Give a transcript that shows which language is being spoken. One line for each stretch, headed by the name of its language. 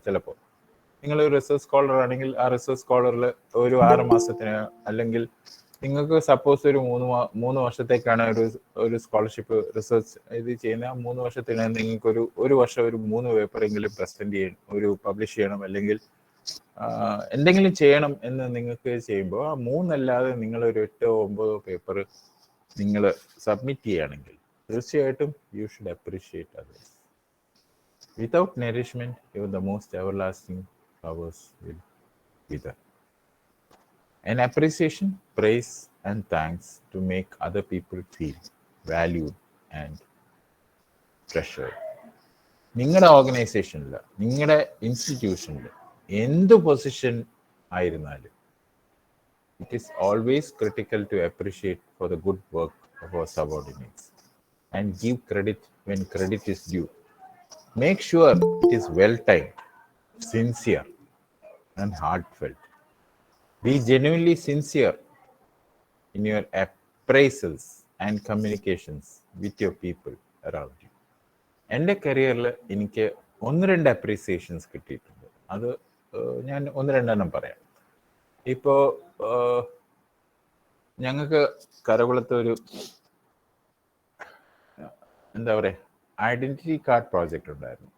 Malayalam: ചിലപ്പോൾ നിങ്ങളൊരു research scholar ആണെങ്കിൽ ആ റിസർച്ച് സ്കോളറിൽ ഒരു 6 മാസത്തിന്, അല്ലെങ്കിൽ നിങ്ങൾക്ക് സപ്പോസ് ഒരു 3 വർഷത്തേക്കാണ് ഒരു സ്കോളർഷിപ്പ് റിസർച്ച് ഇത് ചെയ്യുന്ന, 3 വർഷത്തിന് നിങ്ങൾക്ക് ഒരു വർഷം ഒരു 3 പേപ്പറെങ്കിലും പ്രസന്റ് ചെയ്യണം, ഒരു പബ്ലിഷ് ചെയ്യണം, അല്ലെങ്കിൽ എന്തെങ്കിലും ചെയ്യണം എന്ന് നിങ്ങൾക്ക് ചെയ്യുമ്പോൾ ആ 3 അല്ലാതെ നിങ്ങളൊരു 8 or 9 പേപ്പർ നിങ്ങൾ സബ്മിറ്റ് ചെയ്യുകയാണെങ്കിൽ തീർച്ചയായിട്ടും
English: You should appreciate others. Without nourishment your the most everlasting flowers will wither. An appreciation, praise and thanks to make other people feel valued and treasured.
Malayalam: നിങ്ങളുടെ ഓർഗനൈസേഷനിൽ, നിങ്ങളുടെ ഇൻസ്റ്റിറ്റ്യൂഷനിൽ എന്ത് പൊസിഷൻ ആയിരുന്നാലും
English: it is always critical to appreciate for the good work of our subordinates and give credit when credit is due. Make sure it is well timed, sincere and heartfelt. Be genuinely sincere in your appraisals and communications with your people around you.
Malayalam: എൻ്റെ കരിയറിൽ എനിക്ക് 1-2 appreciations കിട്ടിയിട്ടുണ്ട്. അത് ഞാൻ 1-2 പറയാം. ഇപ്പോൾ ഞങ്ങൾക്ക് കരകുളത്ത് ഒരു എന്താ പറയുക, ഐഡന്റിറ്റി കാർഡ് പ്രോജക്റ്റ് ഉണ്ടായിരുന്നു.